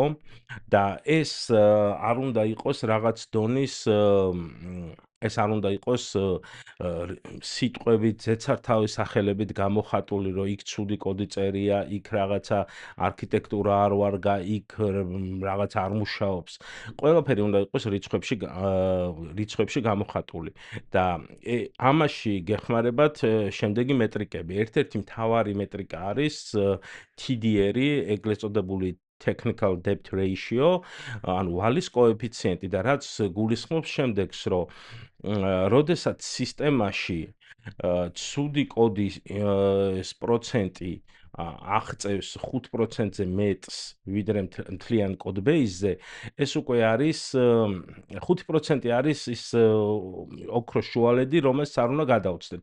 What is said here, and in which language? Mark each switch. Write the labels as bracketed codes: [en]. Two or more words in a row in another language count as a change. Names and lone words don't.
[ka] და ეს არ უნდა იყოს რაღაც დონის ეს არ უნდა იყოს სიტყვებით, ზეცართავის სახელებით გამოხატული, რომ იქ ცუდი კოდი წერია, იქ რაღაცა არქიტექტურა არ ვარგა, იქ რაღაც არ მუშაობს. ყველაფერი უნდა იყოს რიცხვებში გამოხატული. და ამაში გეხმარებათ შემდეგი მეტრიკები. ერთ-ერთი მთავარი მეტრიკა არის TDR-ი, ეგრეთ წოდებული [en] technical depth ratio, [ka] ანუ ვალის კოეფიციენტი და რაც გულისხმობს შემდეგს, რომ როდესაც სისტემაში ცუდი კოდის პროცენტი აღწევს 5%-ზე მეტს, ვიდრე მთლიან კოდბეიზზე, ეს უკვე არის 5% არის ის ოქროს შუალედი, რომელსაც არ უნდა გადავწდეთ.